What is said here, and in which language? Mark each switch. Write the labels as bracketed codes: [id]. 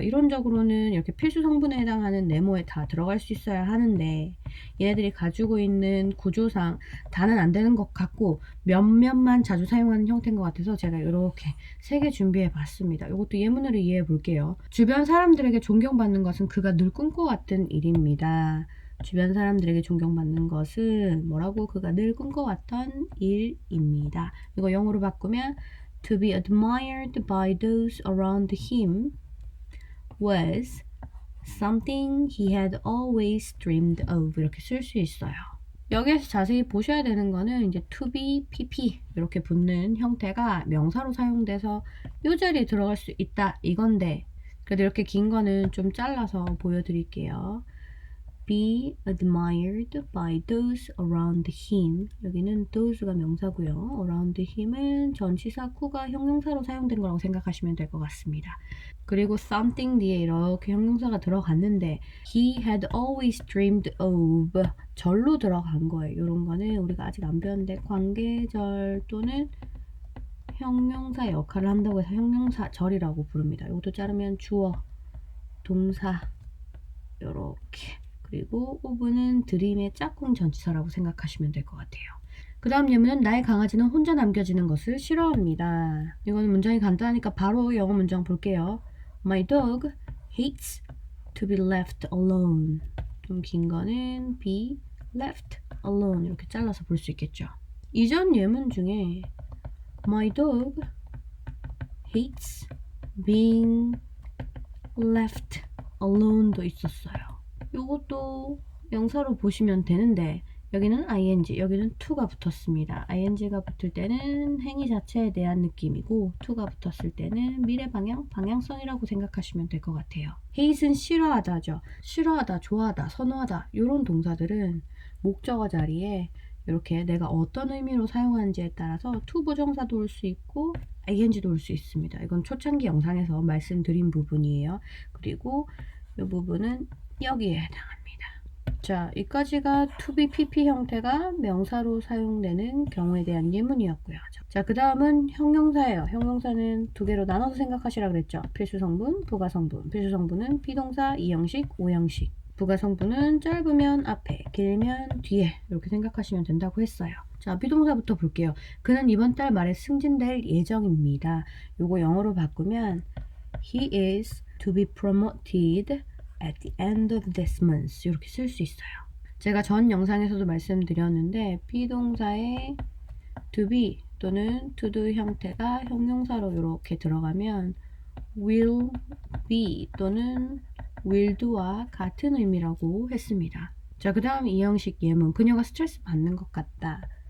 [ko] 이론적으로는 이렇게 필수 성분에 해당하는 네모에 다 들어갈 수 있어야 하는데 얘네들이 가지고 있는 구조상 다는 안 되는 것 같고 몇몇만 자주 사용하는 형태인 것 같아서 제가 이렇게 3개 준비해 봤습니다. 이것도 예문으로 이해해 볼게요. 주변 사람들에게 존경받는 것은 그가 늘 꿈꿔왔던 일입니다. 주변 사람들에게 존경받는 것은 뭐라고? 그가 늘 꿈꿔왔던 일입니다. 이거 영어로 바꾸면 [en] to be admired by those around him was something he had always dreamed of [ko] 이렇게 쓸 수 있어요. 여기에서 자세히 보셔야 되는 거는 이제 to be, pp 이렇게 붙는 형태가 명사로 사용돼서 요 자리에 들어갈 수 있다 이건데 그래도 이렇게 긴 거는 좀 잘라서 보여드릴게요. [en] be admired by those around him [ko] 여기는 those가 명사고요. [en] around him [ko] 은 전치사 co가 형용사로 사용된 거라고 생각하시면 될 것 같습니다. 그리고 something 뒤에 이렇게 형용사가 들어갔는데 [en] he had always dreamed of [ko] 절로 들어간 거예요. 이런 거는 우리가 아직 안 배웠는데 관계절 또는 형용사 역할을 한다고 해서 형용사절이라고 부릅니다. 이것도 자르면 주어, 동사 이렇게 그리고 of는 드림의 짝꿍 전치사라고 생각하시면 될 것 같아요. 그 다음 예문은 나의 강아지는 혼자 남겨지는 것을 싫어합니다. 이거는 문장이 간단하니까 바로 영어 문장 볼게요. [en] My dog hates to be left alone. [ko] 좀 긴 거는 [en] be left alone [ko] 이렇게 잘라서 볼 수 있겠죠. 이전 예문 중에 [en] My dog hates being left alone [ko] 도 있었어요. 요것도 명사로 보시면 되는데 여기는 ing, 여기는 to가 붙었습니다. ing가 붙을 때는 행위 자체에 대한 느낌이고 to가 붙었을 때는 미래 방향, 방향성이라고 생각하시면 될 것 같아요. hate은 싫어하다죠. 싫어하다, 좋아하다, 선호하다 이런 동사들은 목적어 자리에 이렇게 내가 어떤 의미로 사용하는지에 따라서 to 부정사도 올 수 있고 ing도 올 수 있습니다. 이건 초창기 영상에서 말씀드린 부분이에요. 그리고 이 부분은 여기에 해당합니다. 자, 여기까지가 to be pp 형태가 명사로 사용되는 경우에 대한 예문이었고요. 자, 그 다음은 형용사예요. 형용사는 두 개로 나눠서 생각하시라 그랬죠. 필수성분, 부가성분. 필수성분은 비동사 2형식, 5형식. 부가성분은 짧으면 앞에, 길면 뒤에 이렇게 생각하시면 된다고 했어요. 자, 비동사부터 볼게요. 그는 이번 달 말에 승진될 예정입니다. 요거 영어로 바꾸면 [en] He is to be promoted at the end of this month [ko] 이렇게 쓸 수 있어요. 제가 전 영상에서도 말씀드렸는데 비동사의 to be 또는 to do 형태가 형용사로 이렇게 들어가면 will be 또는 will do와 같은 의미라고 했습니다. 자, 그 다음 이 형식 예문. 그녀가 스트레스 받는 것 같다.